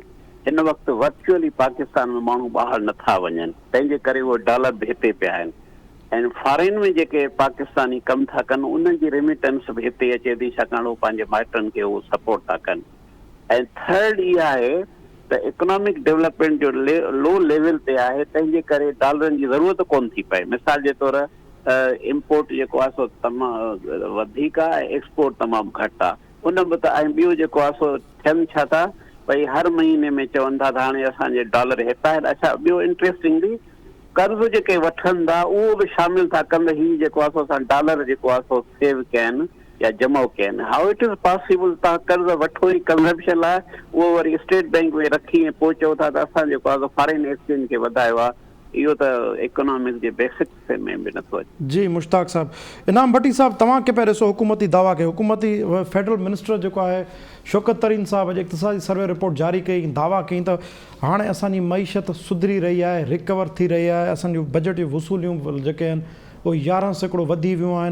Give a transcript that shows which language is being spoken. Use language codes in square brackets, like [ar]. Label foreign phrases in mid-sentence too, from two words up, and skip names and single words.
[sd] हिन वक़्तु वर्चुअली पाकिस्तान में माण्हू ॿाहिरि नथा वञनि, तंहिंजे करे उहे डॉलर भेटे पिया आहिनि ऐं फॉरेन में जेके पाकिस्तानी कमु था कनि उन्हनि जी रेमिटेंस बि हिते अचे थी, छाकाणि उहे पंहिंजे माइटनि खे उहो सपोर्ट था कनि। ऐं थर्ड इहा आहे त [en] economic development [sd] जो [en] low level [sd] ते आहे, तंहिंजे करे डॉलरनि जी ज़रूरत कोन थी पए। मिसाल जे तौर इम्पोर्ट जेको आहे सो तमामु वधीक आहे, एक्सपोर्ट तमामु घटि आहे। उन बि त ऐं ॿियो जेको आहे सो थियनि छा था भई हर महीने में चवनि था त हाणे असांजे डॉलर हितां आहिनि। अच्छा, ॿियो इंट्रस्टिंगली कर्ज़ जेके वठनि था उहो बि शामिल था कनि, हीउ जेको आहे सो असां डॉलर जेको आहे सो सेव कया आहिनि या जमा कया आहिनि। [en] how is it possible [sd] तव्हां कर्ज़ वठो ई कंज़म्पशन लाइ, उहो वरी स्टेट बैंक में रखी ऐं पोइ चओ था त असां जेको आहे [en] foreign exchange [sd] खे वधायो आहे, इहो त इकोनॉमिक्स जे बेसिक्स में बि नथो अचे। जी मुश्ताक साहब, इनाम भट्टी साहब, तव्हां खे पिया ॾिसो हुकूमती दावा खे? हुकूमती [en] federal minister [sd] जेको आहे शौकत तरीन साहब अॼु इक़्तिसादी [en] survey report [sd] जारी कई, दावा कई त हाणे असांजी मईशत सुधरी रही आहे, रिकवर थी रही आहे, असांजूं बजट जूं वसूलियूं जेके आहिनि उहे 11% वधी वियूं आहिनि।